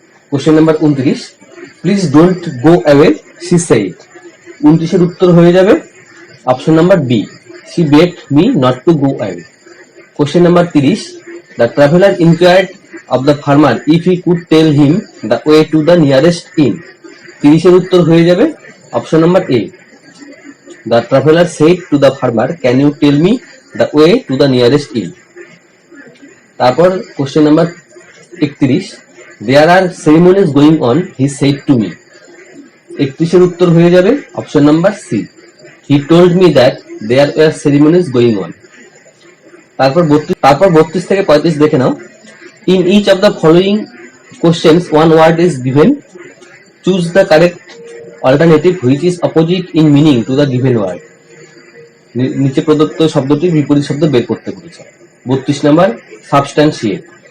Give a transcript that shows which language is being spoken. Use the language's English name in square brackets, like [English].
[English] question number 29, please don't go away she said, [Bangla] 29 এর উত্তর হয়ে যাবে option number B, [English] She begged me not to go away. Question number 30, the traveller inquired of the farmer if he could tell him the way to the nearest inn, [Bangla] 30 এর উত্তর হয়ে যাবে option number A, [English] the traveler said to the farmer can you tell me the way to the nearest inn। তারপর question number 31, there are ceremonies going on he said to me, [Bangla] 31 এর উত্তর হয়ে যাবে option number C, [English] he told me that there were ceremonies going on। [Bangla] তারপর 32 থেকে 35 দেখে নাও। [English] In each of the following questions one word is given, choose the correct alternative which is opposite in meaning to the given word. [Bangla] নিচে প্রদত্ত শব্দটির বিপরীত শব্দ বের করতে বলেছে। 32 নম্বর, সাবস্ট্যান্সিয়েট।